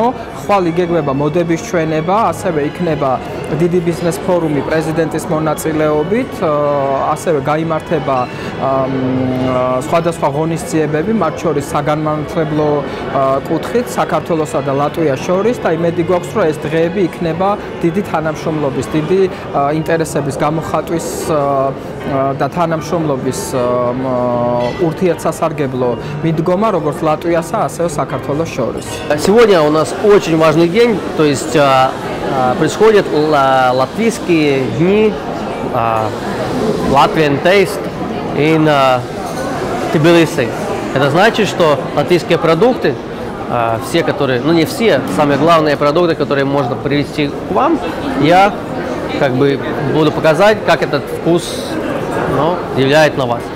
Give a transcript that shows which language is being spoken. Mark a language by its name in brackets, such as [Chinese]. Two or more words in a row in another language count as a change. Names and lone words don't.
[Georgian] ხვალ იგეგმება მოდების ჩვენება, ასევე იქნება დიდი ბიზნეს ფორუმი პრეზიდენტის მონაწილეობით, ასევე გაიმართება სხვადასხვა ღონისძიებები, მათ შორის საგანმანათლებლო კუთხით საქართველოსა და ლატვიას შორის და იმედი გვაქვს, რომ ეს დღეები იქნება დიდი თანამშრომლობის, დიდი ინტერესების გამოხატვის და თანამშრომლობის ურთიერთსასარგებლო მიდგომა, როგორც латвиასა, ასევე საქართველოს შორის. [Russian] Сегодня у нас очень важный день, то есть происходят латвийские дни Latvian Taste in Tbilisi. Это значит, что латвийские продукты, все, которые, ну не все, самые главные продукты, которые можно привезти к вам, я как бы буду показать, как этот вкус влияет на вас.